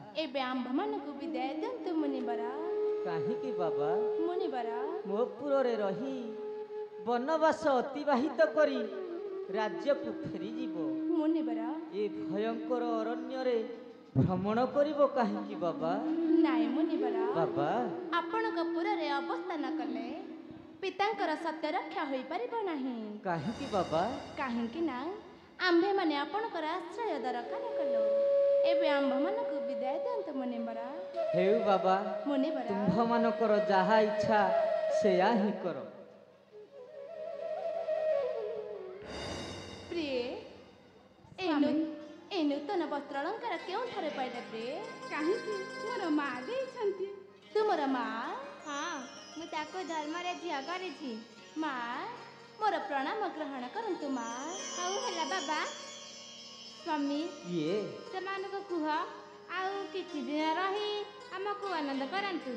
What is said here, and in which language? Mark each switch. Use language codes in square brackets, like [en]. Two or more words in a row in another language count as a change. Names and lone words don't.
[or] ଏବେ ଆମ୍ଭ ମାନଙ୍କୁ ବିଦାୟ ଦିଅନ୍ତୁ ମୁନିବର। କାହିଁକି ବାବା मुनिवरा ମୋହପୁରେ ରହି ବନବାସ ଅତିବାହିତ କରି ରାଜ୍ୟ କୁ ଫେରି ଯିବ मुनिवरा ଏ ଭୟଙ୍କର ଅରଣ୍ୟ ରେ ଭ୍ରମଣ କରିବ କାହିଁକି ବାବା। ନାଇଁ ମୁନିବର बाबा ଆପଣଙ୍କ ପୁରେ ଅବସ୍ଥାନ କଲେ ପିତାଙ୍କର ସତ୍ୟ ରକ୍ଷା ହୋଇ ପାରିବ ନାହିଁ। କାହିଁକି ବାବା କାହିଁକି ନା ଆମ୍ଭେ ମାନେ ଆପଣଙ୍କର ଆଶ୍ରୟ ଦରକାର କଲୁ ଏବେ ଆମ୍ଭ ମାନଙ୍କୁ ବିଦାୟ ଦିଅନ୍ତୁ ମୁନିବର। ହେଉ ବାବା मुनिवरा ତୁମ୍ଭ ମାନଙ୍କର ଯାହା ଇଚ୍ଛା ସେୟା ହିଁ କର। ପ୍ରିୟ ଏ ନୂତନ ବସ୍ତ୍ର ଅଳଙ୍କାର କେଉଁ ଠାରେ ପାଇଲେ ପ୍ରିୟ? କାହିଁକି ମୋର ମା ଦେଇଛନ୍ତି। ତୁମର ମା? ହଁ ମୁଁ ତାଙ୍କୁ ଧର୍ମରେ ଝିଅ କରିଛି। ମା ମୋର ପ୍ରଣାମ ଗ୍ରହଣ କରନ୍ତୁ ମା। ହଉ ହେଲା ବାବା ସ୍ୱାମୀ ये ସେମାନଙ୍କୁ କୁହ ଆଉ କିଛି ଦିନ ରହି ଆମକୁ ଆନନ୍ଦ କରନ୍ତୁ।